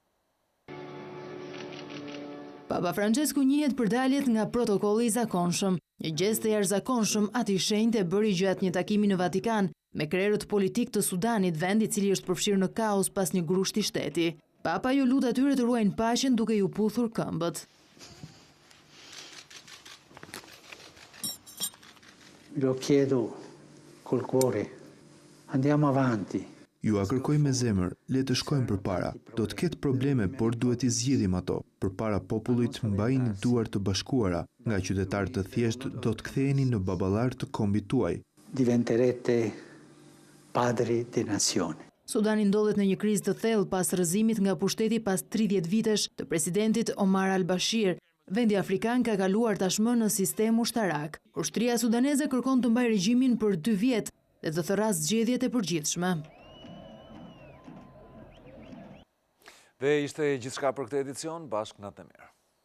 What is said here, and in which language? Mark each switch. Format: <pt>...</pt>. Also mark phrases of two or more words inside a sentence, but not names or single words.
<sq>Papa Francesku njihet për daljet nga protokolli i zakonshëm, një gjest e jashtëzakonshëm ati shenjtë e bëri gjatë një takimi në Vatikan me krerët politik të Sudanit, vend i cili është përfshirë në kaos pas një grushti shteti. Papa ju lut atyre të ruajnë paqen duke ju puthur këmbët.</sq> <it>Lo chiedo col cuore, andiamo avanti.</it> <sq>Ju a kërkoj me zemër, le të shkojmë përpara. Do të ketë probleme, por duhet i zgjidhim ato. Përpara popullit mbajini duar të bashkuara, nga qytetarë të thjeshtë do të ktheheni në baballar të kombit tuaj.</sq> <it>Diventerete padri di nazione.</it> <sq>Sudani ndodhet në një krizë të thellë pas rrëzimit nga pushteti pas 30 vitesh të presidentit Omar al-Bashir. Vendi afrikan ka kaluar tashmë në sistem ushtarak. Ushtria sudaneze kërkon të mbajë regjimin për 2 vjet dhe të thërrasë zgjedhjet e përgjithshme. Dhe ishte gjithçka për këtë edicion, bashkë natë e mirë.</sq>